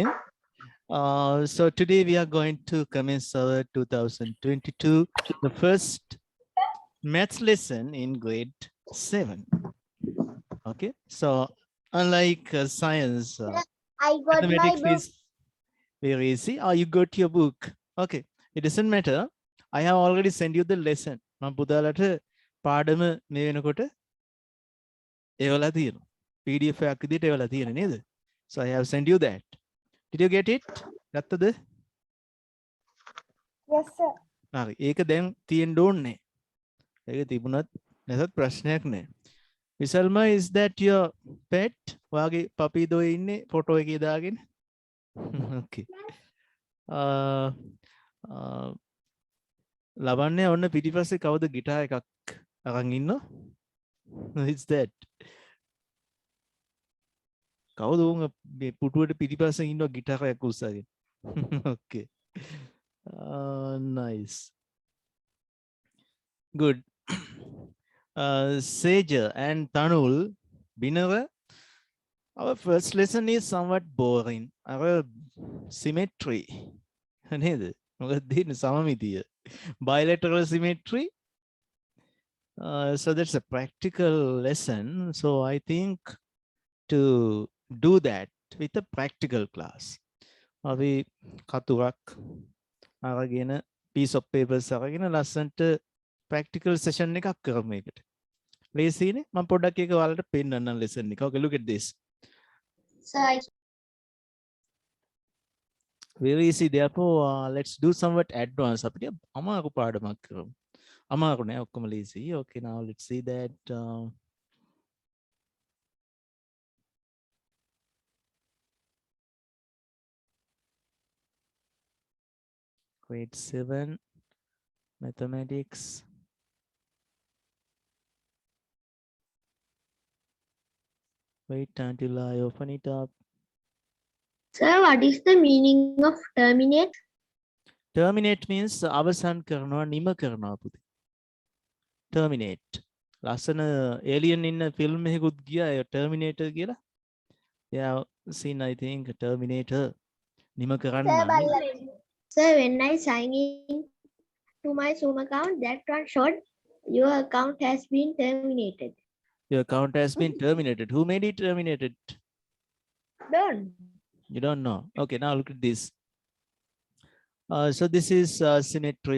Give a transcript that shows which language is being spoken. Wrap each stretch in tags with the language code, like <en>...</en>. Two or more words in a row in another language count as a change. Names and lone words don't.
<en>So today we are going to commence our 2022, the first maths lesson in grade 7. Okay. So unlike science, I got my mathematics book. is very easy. You got your book. Okay. It doesn't matter. I have already sent you the lesson.</en> <si>මම පුතාලට පාඩම මේ වෙනකොට එවලා තියෙනවා. PDF එකක් විදිහට එවලා තියෙන නේද?</si> <en>So I have sent you that. Did you get it?</en> <si>ගත්තද?</si> <en>Yes, sir.</en> <si>හරි. ඒක දැන් තියෙන්න ඕනේ. ඒක තිබුණත් නැසත් ප්‍රශ්නයක් නෑ.</si> <en>Visalma, is that your pet?</en> <si>ඔයාගේ පපීදෝ ඉන්නේ ෆොටෝ එකේ දාගෙන? Okay. ලබන්නේ ඔන්න පිටිපස්සේ කවුද ගිටාර් එකක් අරන් ඉන්නෝ?</si> <en>It's that.</en> <si>කවුද උන් මේ පුටුවට පිටිපස්සේ ඉන්නවා ගිටාර් එකක් උස්සගෙන?</si> <en>Okay. Nice. Good. Seja and Tanul, Binawa, our first lesson is somewhat boring. Our symmetry. Bilateral symmetry. So that's a practical lesson. So I think to do that with a practical class.</en> <si>We කතුරක් අරගෙන</si> <en>piece of paper</en> <si>අරගෙන ලස්සනට</si> <en>practical session</en> <si>එකක් කරමු ඒකට. ලේසි නේ? මම පොඩ්ඩක් ඒක ඔයාලට පෙන්නන්නම් lesson එක.</si> <en>Okay, look at this. Sir, Very easy. Therefore, let's do somewhat advanced.</en> <si>අපිට අමාරු පාඩමක් කරමු. අමාරු නෑ, ඔක්කොම ලේසි.</si> <en>Okay, now let's see that. Grade 7 mathematics. Wait until I open it up. sir, what is the meaning of terminate? Terminate means</en> <si>අවසන් කරනවා, නිම කරනවා පුතේ. Terminate. ලස්සන alien ඉන්න film එකකුත් ගියා ඒ Terminator කියලා.</si> <en>Yeah, seen I think Terminator.</en> <si>නිම කරන්න.</si> <en>Sir, when I sign in to my Zoom account, that one showed your account has been terminated. Your account has been terminated. Who made it terminated? Done. You don't know. Okay, now look at this. So this is symmetry.</en>